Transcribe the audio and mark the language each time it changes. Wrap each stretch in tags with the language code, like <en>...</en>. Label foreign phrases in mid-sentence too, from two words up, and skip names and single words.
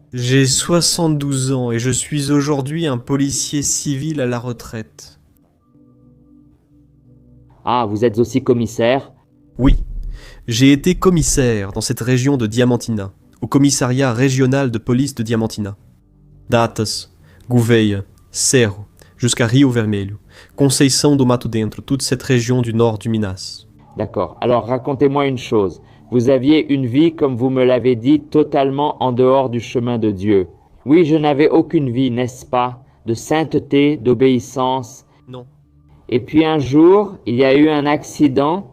<fr>J'ai 72 ans et je suis aujourd'hui un policier civil à la retraite. Ah, vous êtes aussi commissaire? Oui, j'ai été commissaire dans cette région de Diamantina, au commissariat régional de police de Diamantina. Datas, Gouveia, Cerro, jusqu'à Rio Vermelho, Conceição do Mato Dentro, toute cette région du nord du Minas. D'accord. Alors racontez-moi une chose. Vous aviez une vie, comme vous me l'avez dit, totalement en dehors du chemin de Dieu. Oui, je n'avais aucune vie, n'est-ce pas? De sainteté, d'obéissance. Non. Et puis un jour, il y a eu un accident.</fr>